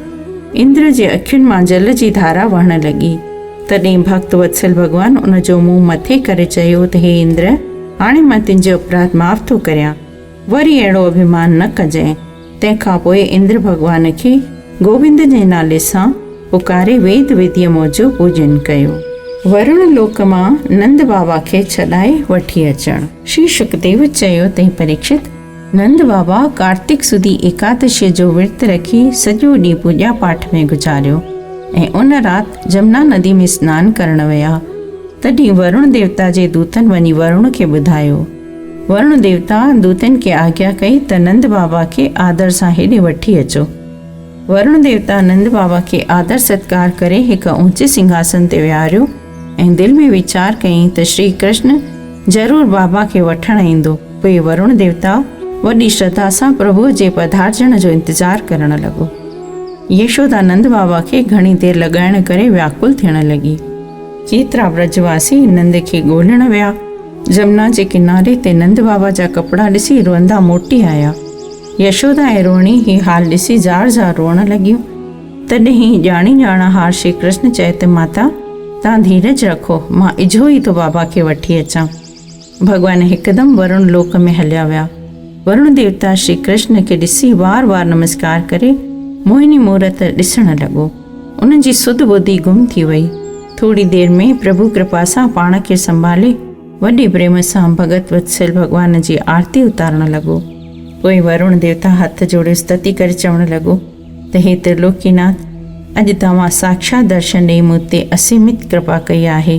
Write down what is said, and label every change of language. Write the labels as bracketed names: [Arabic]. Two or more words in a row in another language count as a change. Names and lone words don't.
[Sindhi] इंद्र जे अखियुनि मां जल जी धारा वहण लॻी। तॾहिं भक्त वत्सल भॻवान उन जो मुंहुं मथे करे चयो त हे इंद्र, हाणे मां तुंहिंजो अपराध माफ़ थो करियां। वरी अहिड़ो अभिमान न कजांइ। तंहिंखां पोइ इंद्र भॻवान खे गोविंद जे नाले सां पुकारे वेद विधीअ मौजो पूजन कयो। वरुण लोक मां नंद बाबा खे छॾाए वठी अचणु। श्री सुखदेव चयो तंहिं परीक्षित, नंद बाबा कार्तिक सुदी एकादशीअ जो विर्त रखी सॼो ॾींहुं पूॼा पाठ में गुज़ारियो ऐं उन राति जमुना नदी में सनानु करण विया। तॾहिं वरुण देवता जे दूतनि वञी वरुण खे ॿुधायो। वरुण देवता दूतनि खे आज्ञा कई त नंद बाबा खे आदर सां हेॾे वठी अचो। वरुण देवता नंद बाबा खे आदर सत्कार करे हिकु ऊंचे सिंघासन ते विहारियो ऐं दिलि में वीचार कयईं त श्री कृष्ण ज़रूरु बाबा खे वठणु ईंदो। पोइ वरुण देवता वॾी श्रद्धा सां प्रभुअ जे पधारजण जो इंतज़ारु करणु लॻो। यशोदा नंद बाबा खे घणी देरि लॻाइण करे व्याकुल थियण लॻी। केतिरा ब्रजवासी नंद खे ॻोल्हण विया। जमुना जे किनारे ते नंद बाबा जा कपिड़ा ॾिसी रोअंदा मोटी आया। यशोदा ऐं रोहिणी हीउ हाल ॾिसी ज़ार ज़ार रोअण लॻियूं। तॾहिं ॼाणी हार श्री कृष्ण चए त माता तव्हां धीरज रखो, मां इझो ई तो बाबा खे वठी अचां। भॻवान हिकदमि वरुण लोक में हलिया विया। वरुण देवता श्री कृष्ण खे ॾिसी वार वार नमस्कार करे मोहिनी मूरत ॾिसण लॻो। उन जी सुध ॿुधी गुम थी वई। थोरी देरि में प्रभु कृपा सां पाण खे संभाले वॾे प्रेम सां भगत वत्सल भॻवान जी आरती उतारण लॻो। पोइ वरुण देवता हथ जोड़े स्तुति करे चवण लॻो त हे त्रिलोकीनाथ, अॼु तव्हां साक्षात दर्शन ॾेई मूं ते असीमित कृपा कई आहे।